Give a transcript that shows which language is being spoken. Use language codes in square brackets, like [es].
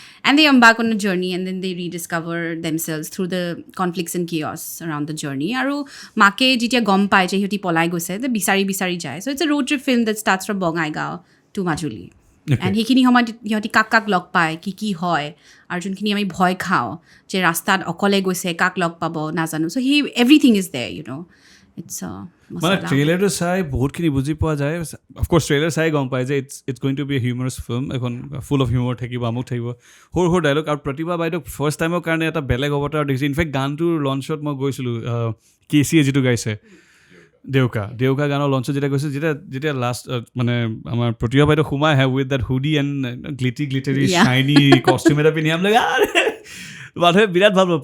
[en] And they embark on a journey and then they rediscover themselves through the conflicts and chaos around the journey. [as] আৰু মাকে যেতিয়া গম পায় যে সিহঁতি পলাই গৈছে, বিচাৰি যায়। [en] So it's a road trip film that starts from Bongaigaon to Majuli. And [as] সেইখিনি সময়ত সিহঁতি কাক লগ পায়, কি হয়, আৰু যোনখিনি আমি ভয় খাওঁ যে ৰাস্তাত অকলে গৈছে, কাক লগ পাব নাজানো। [en] So everything is there, you know. It's [as] মানে ট্ৰেইলাৰটো চাই বহুতখিনি বুজি পোৱা যায়। অফক'ৰ্ছ ট্ৰেইলাৰ চাই গম পায় যে [en] it's going to be a humorous film, [as] এখন [en] full of humour [as] থাকিব, আমুক থাকিব, সৰু ডাইলগ। আৰু প্ৰতিভা বাইদেউ ফাৰ্ষ্ট টাইমৰ কাৰণে এটা বেলেগ অৱতাৰ দেখিছে। ইনফেক্ট গানটোৰ লঞ্চত মই গৈছিলোঁ, কেচিয়ে যিটো গাইছে দেউকা গানৰ লঞ্চত যেতিয়া গৈছোঁ, যেতিয়া লাষ্ট মানে আমাৰ প্ৰতিভা বাইদেউ সোমাই আহে [en] with that hoodie and glittery shiny costume [as] এটা পিন্ধি আমি মানুহে বিৰাট ভাল পাব।